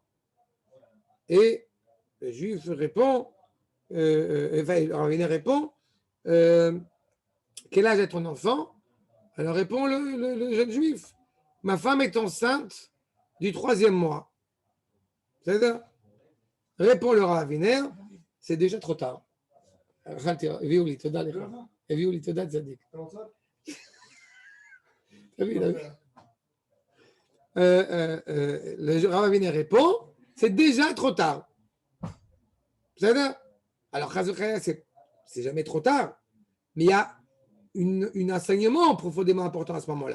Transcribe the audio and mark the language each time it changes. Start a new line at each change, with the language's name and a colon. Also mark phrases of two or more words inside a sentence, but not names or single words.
French: Et le juif répond, le Rav Aviner répond, quel âge est ton enfant? Alors répond le jeune juif, ma femme est enceinte du 3e mois. C'est ça? Répond le Rav Aviner, c'est déjà trop tard.
Hebrew: הביאו לי, תודה לך. הביאו לי, תודה צדיק.
French: Le Rav Aviner répond, c'est déjà trop tard. Alors, c'est jamais trop tard, mais il y a un enseignement profondément important à ce moment-là.